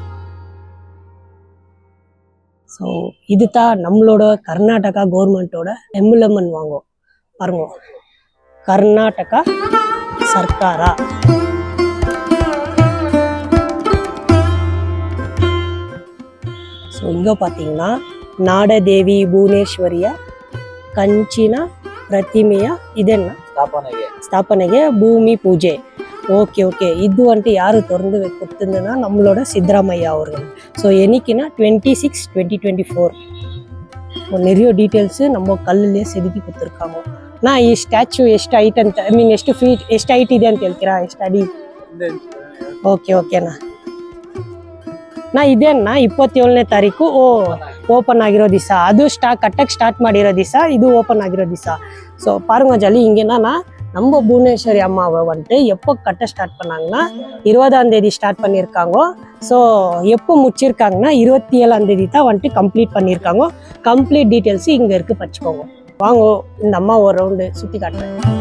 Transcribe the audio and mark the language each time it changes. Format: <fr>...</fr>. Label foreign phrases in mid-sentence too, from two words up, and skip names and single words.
<ta>ஸோ இது தான் நம்மளோட கர்நாடகா கவர்மெண்ட்டோட எம்பளமன். வாங்கும் பாருங்க, கர்நாடகா சர்க்காரா. ஸோ இங்கே பார்த்தீங்கன்னா</ta> <kn>நாடದೇವಿ ಭುವನೇಶ್ವರಿಯ ಕಂಚಿನ ಪ್ರತಿಮೆಯ ಇದನ್ನ ಸ್ಥಾಪನೆಗೆ ಭೂಮಿ ಪೂಜೆ.</kn> <ta>ஓகே இது வந்துட்டு யாரு திறந்து கொடுத்துருந்ததுன்னா நம்மளோட சித்தராமையா அவர்கள். ஸோ என்னைக்குன்னா 26/2024. நிறைய டீட்டெயில்ஸு நம்ம ಕಲ್ಲಲ್ಲೇ செதுக்கಿ கொடுத்துருக்காங்க.</ta> <kn>ನಾ ಈ ಸ್ಟ್ಯಾಚ್ಯೂ ಎಷ್ಟು ಹೈಟ್ ಅಂತ,</kn> <en>I mean</en> <kn>ಎಷ್ಟು ಫೀಟ್ ಎಷ್ಟು ಹೈಟ್ ಇದೆ ಅಂತ ಹೇಳ್ತೀರಾ, ಎಷ್ಟು ಅಡಿ? ಓಕೆನಾ. ನಾ ಇದೇನಾ 27ನೇ ತಾರೀಕು ಓಪನ್ ಆಗಿರೋ ದಿವಸ, ಅದು ಕಟ್ಟಕ್ಕೆ ಸ್ಟಾರ್ಟ್ ಮಾಡಿರೋ ದಿವಸ, ಇದು ಓಪನ್ ಆಗಿರೋ ದಿವಸ.</kn> <ta>ஸோ பாருங்க ஜலி, இங்கேனா நம்ம புவனேஸ்வரி அம்மாவை வந்துட்டு எப்போ கட்ட ஸ்டார்ட் பண்ணாங்கன்னா 20ஆம் தேதி ஸ்டார்ட் பண்ணியிருக்காங்க. ஸோ எப்போ முடிச்சிருக்காங்கன்னா 27ஆம் தேதி தான் வந்துட்டு கம்ப்ளீட் பண்ணியிருக்காங்க. கம்ப்ளீட் டீட்டெயில்ஸு இங்கே இருக்குது, படிச்சுக்கோங்க. வாங்க இந்த அம்மா ஒரு ரவுண்டு சுற்றி காட்டுறேன்.</ta>